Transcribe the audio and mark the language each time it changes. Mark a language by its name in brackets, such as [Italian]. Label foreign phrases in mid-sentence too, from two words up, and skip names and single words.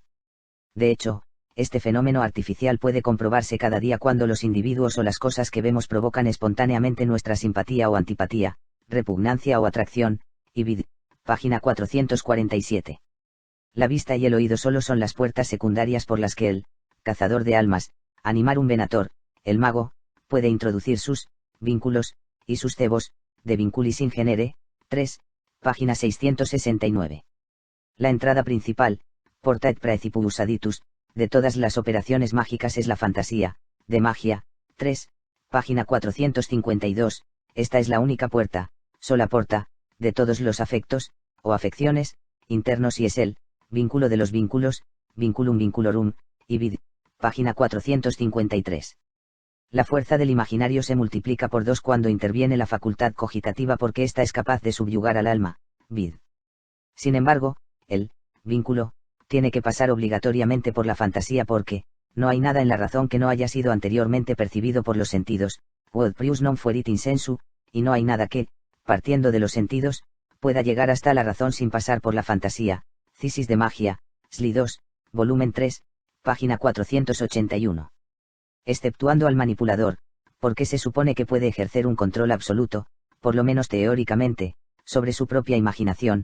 [Spanish] De hecho, este fenómeno artificial puede comprobarse cada día cuando los individuos o las cosas que vemos provocan espontáneamente nuestra simpatía o antipatía, repugnancia o atracción, y vid, página 447. La vista y el oído solo son las puertas secundarias por las que el cazador de almas, [Latin] animarum venator, [Spanish] el mago, puede introducir sus vínculos y sus cebos, [Latin] de vinculis in genere, [Spanish] 3, página 669. La entrada principal, [Latin] porta et praecipus aditus, [Spanish] de todas las operaciones mágicas es la fantasía, de Magia, 3, página 452, esta es la única puerta, [Latin] sola porta, [Spanish] de todos los afectos, o afecciones, internos y es el vínculo de los vínculos, [Latin] vinculum vinculorum, [Spanish] y vid, página 453. La fuerza del imaginario se multiplica por 2 cuando interviene la facultad cogitativa porque ésta es capaz de subyugar al alma, vid. Sin embargo, el vínculo tiene que pasar obligatoriamente por la fantasía porque no hay nada en la razón que no haya sido anteriormente percibido por los sentidos, [Latin] quod prius non fuerit in sensu, [Spanish] y no hay nada que, partiendo de los sentidos, pueda llegar hasta la razón sin pasar por la fantasía. Cisis de Magia, Sli 2, volumen 3, página 481. exceptuando al manipulador, porque se supone que puede ejercer un control absoluto, por lo menos teóricamente, sobre su propia imaginación.